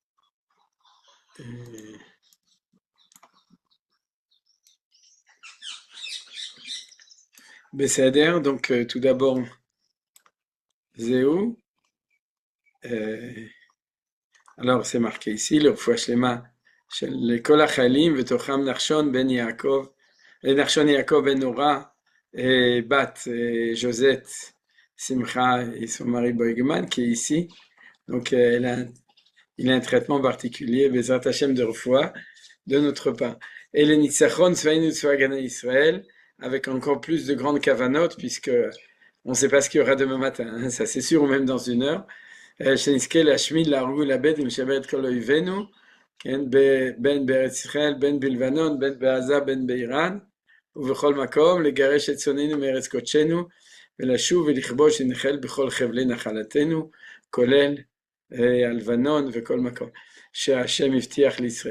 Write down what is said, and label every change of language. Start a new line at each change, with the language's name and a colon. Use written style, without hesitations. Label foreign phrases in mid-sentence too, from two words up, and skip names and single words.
French: Et Besséder, donc tout d'abord, Zéou. Euh, alors, c'est marqué ici, le Shlema,
Hebrew: לכל החיילים, ותוכם נחשון בן יעקב, נחשון יעקב בן נורה, בת
French: Josette Simcha et son mari Boigman, qui est ici. Donc, il a un traitement particulier,
Hebrew: בעזרת השם
French: de refoua, de notre part.
Hebrew: Et le ניצחון צבאנו צבא הגנה לישראל,
French: avec encore plus de grandes kavanotes, puisque on ne sait pas ce qu'il y aura demain matin, hein, ça c'est sûr, ou même dans une heure.
Hebrew: שנזכה להשמיד, להרוג ולאבד ולשבר את כל אויבינו, כן, בין בארץ ישראל, בין בלבנון, בין בעזה, בין באיראן, ובכל מקום, לגרש את שונאינו מארץ קודשנו, ולשוב ולכבוש ונחל בכל חבלי נחלתנו, כולל הלבנון וכל מקום, שהשם הבטיח לישראל.